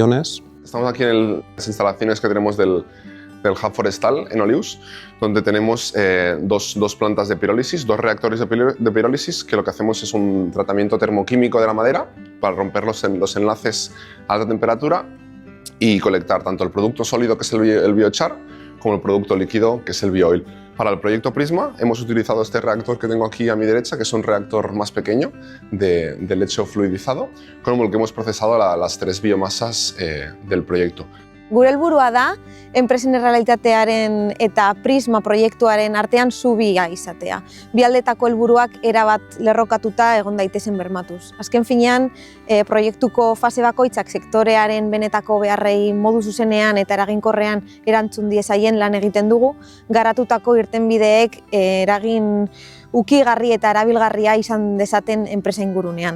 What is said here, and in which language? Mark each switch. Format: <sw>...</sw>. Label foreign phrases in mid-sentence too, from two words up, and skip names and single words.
<es>Estamos aquí en las instalaciones que tenemos del del Hub Forestal en Olius, donde tenemos dos plantas de pirólisis, dos reactores de pirólisis, que lo que hacemos es un tratamiento termoquímico de la madera para romper los enlaces a alta temperatura y colectar tanto el producto sólido, que es el biochar, como el producto líquido, que es el bioil. Para el proyecto Prisma hemos utilizado este reactor que tengo aquí a mi derecha, que es un reactor más pequeño de lecho fluidizado, con el que hemos procesado las 3 biomasas del proyecto.</es> <eu>Gure helburua da, enpresen errealitatearen eta Prisma proiektuaren artean zubia izatea. Bi aldetako helburuak erabat lerrokatuta egon daitezen bermatuz. Azken finean, proiektuko fase bakoitzak sektorearen benetako beharrei modu zuzenean eta eraginkorrean erantzun diezaien lan egiten dugu, garatutako irtenbideek eragin ukigarri eta erabilgarria izan dezaten enpresa ingurunean.</eu>